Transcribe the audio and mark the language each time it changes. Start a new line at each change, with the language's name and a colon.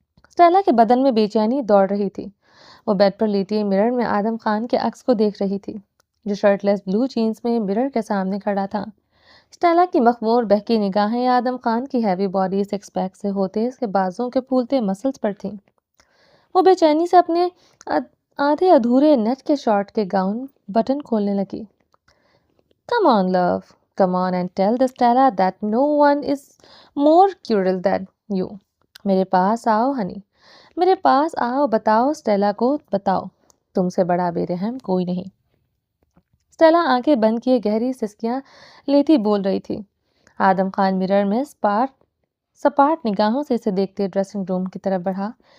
Hindi: Stella के बदन में बेचैनी दौड़ रही थी। वो बेड पर लेटी मिरर में आदम खान के अक्स को देख रही थी, जो शर्टलेस ब्लू जीन्स में मिरर के सामने खड़ा था। स्टेला की मखमूर बहकी निगाहें आदम खान की हैवी बॉडी सिक्स पैक से होते इसके बाजों के फूलते मसल्स पर थीं। वो बेचैनी से अपने आधे अधूरे नेट के शॉर्ट के गाउन बटन खोलने लगी।
English: Come on, love. Come on and tell the Stella that no one is more cruel than you.
Hindi: मेरे पास आओ हनी, मेरे पास आओ, बताओ स्टेला को बताओ, तुमसे बड़ा बेरहम कोई नहीं। स्टेला आंखें बंद किए गहरी सिसकियां लेती बोल रही थी। आदम खान मिरर में सपाट निगाहों से इसे देखते ड्रेसिंग रूम की तरफ बढ़ा।